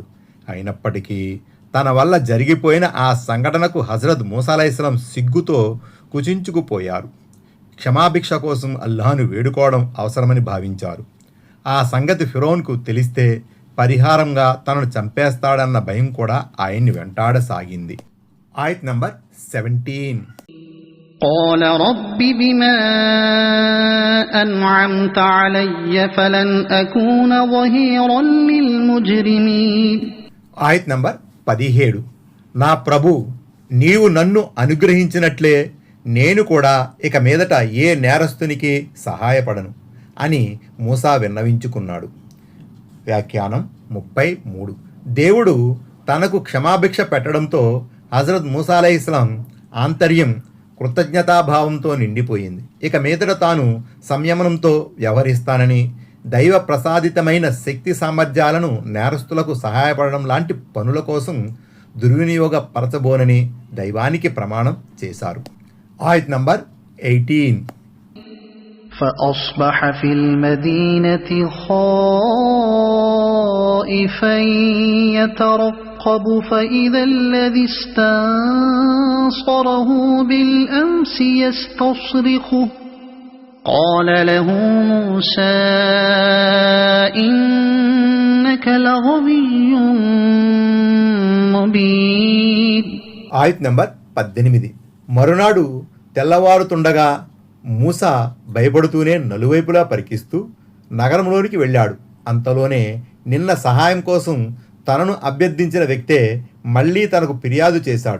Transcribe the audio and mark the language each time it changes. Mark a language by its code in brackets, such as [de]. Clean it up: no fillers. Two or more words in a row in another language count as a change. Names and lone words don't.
[te] అయినప్పటికీ తన వల్ల జరిగిపోయిన ఆ సంఘటనకు హజరత్ మూసా అలైహిస్సలాం సిగ్గుతో కుచించుకుపోయారు. క్షమాభిక్ష కోసం అల్లాహ్ను వేడుకోవడం అవసరమని భావించారు. ఆ సంగతి ఫిరౌన్కు తెలిస్తే పరిహారంగా తనను చంపేస్తాడన్న భయం కూడా ఆయన్ని వెంటాడసాగింది. ఆయత్ నంబర్ 17. [ar] قال رب بما أنعمت علي فلن أكون ظهيرا للمجرمين. [te] ఆయత్ నంబర్ 17. నా ప్రభు, నీవు నన్ను అనుగ్రహించినట్లే నేను కూడా ఇక మీదట ఏ నేరస్తునికి సహాయపడను అని మూసా విన్నవించుకున్నాడు. వ్యాఖ్యానం 33. దేవుడు తనకు క్షమాభిక్ష పెట్టడంతో హజరత్ మూసా అలైహిస్సలాం ఆంతర్యం కృతజ్ఞతాభావంతో నిండిపోయింది. ఇక మీదట తాను సంయమనంతో వ్యవహరిస్తానని, దైవ ప్రసాదితమైన శక్తి సామర్థ్యాలను నేరస్తులకు సహాయపడడం లాంటి పనుల కోసం దుర్వినియోగపరచబోనని దైవానికి ప్రమాణం చేశారు. ఆయత్ నంబర్ 18. [ar] فأصبح في المدينة خائفا يترقب فإذا الذي استنصره بالأمس يستصرخه قال له موسى إنك لغوي مبين. [te] ఆయత్ నంబర్ 18. మరునాడు తెల్లవారుతుండగా మూసా భయపడుతూనే నలువైపులా పరికిస్తూ నగరంలోనికి వెళ్ళాడు. అంతలోనే నిన్న సహాయం కోసం తనను అభ్యర్థించిన వ్యక్తే మళ్ళీ తనకు ఫిర్యాదు చేశాడు.